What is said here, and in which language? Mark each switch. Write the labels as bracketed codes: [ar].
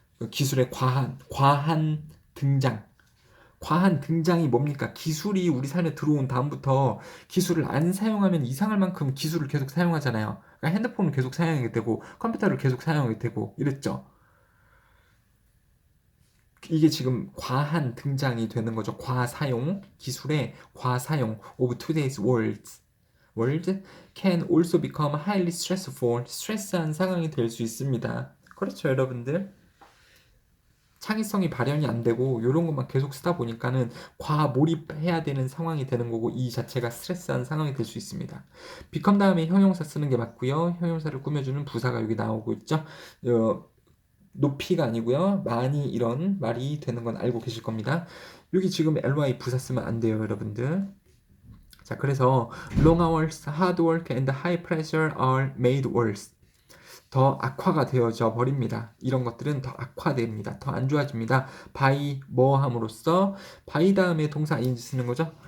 [ko] 기술의 과한 등장. 과한 등장이 뭡니까? 기술이 우리 삶에 들어온 다음부터 기술을 안 사용하면 이상할 만큼 기술을 계속 사용하잖아요. 그러니까 핸드폰을 계속 사용하게 되고 컴퓨터를 계속 사용하게 되고 이랬죠. 이게 지금 과한 등장이 되는 거죠. 과사용, 기술의 과사용 [en] of today's world can also become highly stressful. [ko] 스트레스한 상황이 될 수 있습니다. 그렇죠, 여러분들. 창의성이 발현이 안 되고 이런 것만 계속 쓰다 보니까는 과몰입해야 되는 상황이 되는 거고 이 자체가 스트레스한 상황이 될 수 있습니다. become 다음에 형용사 쓰는 게 맞고요. 형용사를 꾸며주는 부사가 여기 나오고 있죠. 높이가 아니고요. 많이 이런 말이 되는 건 알고 계실 겁니다. 여기 지금 ly 부사 쓰면 안 돼요, 여러분들. 자, 그래서 [en] long hours, hard work and high pressure are made worse. [ko] 더 악화가 되어져 버립니다. 이런 것들은 더 악화됩니다. 더 안 좋아집니다. by 뭐 함으로써 by 다음에 동사 ing 쓰는 거죠.